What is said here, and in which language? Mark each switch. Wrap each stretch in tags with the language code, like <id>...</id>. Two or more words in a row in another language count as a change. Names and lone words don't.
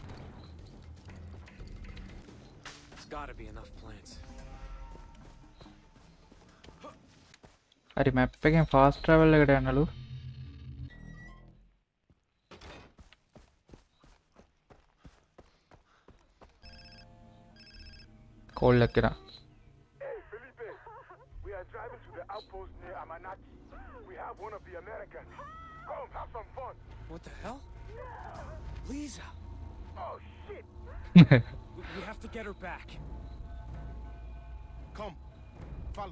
<en>There's gotta be enough plants.</en> <si>හරි මැප් එකෙන්</si> <en>fast travel</en> <si>එකට යන්නලු කෝල් එකක් කරා</si> <en>Hey, Felipe. We are driving to the outpost near Amanati. We have one of the Americans. Come, have some fun. What the hell? Lisa! Oh, shit. We have to get her back. Come, follow.</en>